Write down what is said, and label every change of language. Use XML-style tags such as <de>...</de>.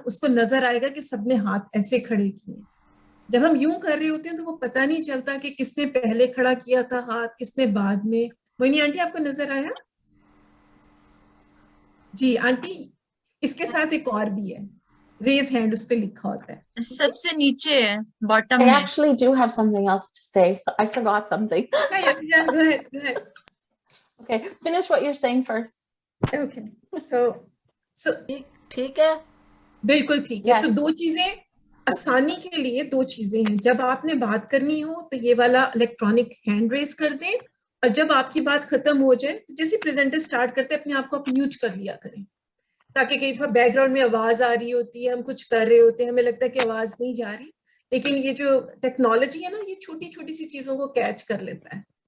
<hi>उसको नजर आएगा कि सबने हाथ ऐसे खड़े किए. जब हम यूं कर रहे होते हैं तो वो पता नहीं चलता कि किसने पहले खड़ा किया था हाथ, किसने बाद में. मोहिनी आंटी आपको नजर आया? जी आंटी, इसके साथ एक और भी है, रेज हैंड उस पे लिखा होता है. सबसे नीचे है, बॉटम</hi> <en>I</en> <hi>में.</hi> <en>actually do have something else to say. I forgot something. Yeah, go ahead. Okay, finish what you're saying first. Okay. So</en> <hi>ठीक है, बिल्कुल ठीक है.</hi> <en>Yes.</en> <hi>तो 2 चीजें आसानी के लिए, 2 चीजें हैं. जब आपने बात करनी हो तो ये वाला इलेक्ट्रॉनिक हैंड रेज कर दें, और जब आपकी बात खत्म हो जाए तो जैसे प्रेजेंटर स्टार्ट करते अपने आप को आप म्यूट कर लिया करें. ताकि कई दफा बैकग्राउंड में आवाज आ रही होती है, हम कुछ कर रहे होते हैं, हमें लगता है कि आवाज नहीं जा रही, लेकिन ये जो टेक्नोलॉजी है ना, ये छोटी छोटी सी चीजों को कैच कर लेता है।</hi>